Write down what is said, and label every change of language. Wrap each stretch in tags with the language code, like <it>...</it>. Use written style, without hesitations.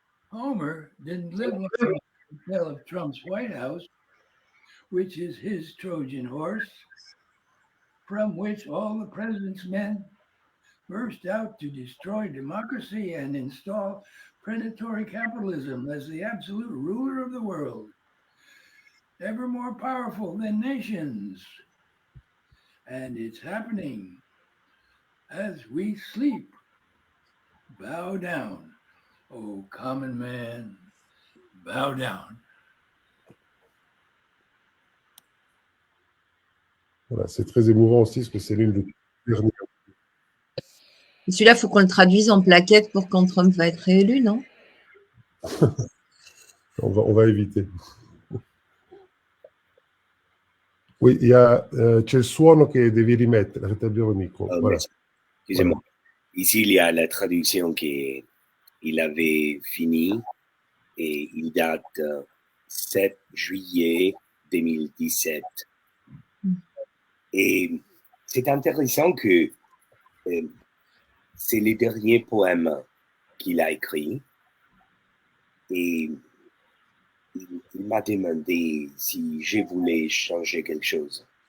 <en>Homer didn't live long enough to tell of Trump's White House, which is his Trojan horse, from which all the president's men burst out to destroy democracy and install predatory capitalism as the absolute ruler of the world, ever more powerful than nations. And it's happening as we sleep. Bow down, O common man, bow down.</en> <fr>Voilà, c'est très émouvant aussi, parce que c'est l'une des dernières. Et celui-là, il faut qu'on le traduise en plaquette pour quand Trump va être réélu, non? On va éviter. Oui,</fr> <it>c'è il suono che devi rimettere,</it> <fr>rétablir le micro. Voilà. Excusez-moi. Ici, il y a la traduction qu'il avait fini et il date 7 juillet 2017. Et c'est intéressant que c'est le dernier poème qu'il a écrit et il m'a demandé si je voulais changer quelque chose.</fr>